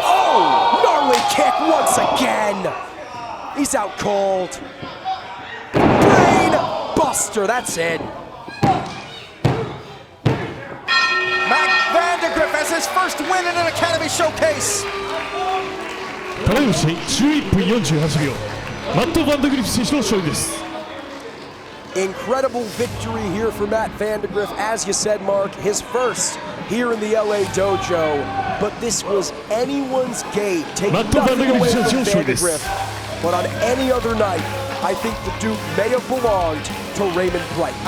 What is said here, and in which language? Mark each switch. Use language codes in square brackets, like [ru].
[en] Oh! Gnarly kick once again. He's out cold. Brain buster, that's it. Matt Vandagriff has his first win in an Academy Showcase. [ja] ただいま11分48秒マット・バンダグリフ選手の勝利です。 [en] Incredible victory here for Matt Vandagriff. As you said, Mark, his first here in the LA dojo. But this was anyone's game. Take nothing away from Vandagriff. But on any other night, I think the Duke may have belonged to Raymond Bright.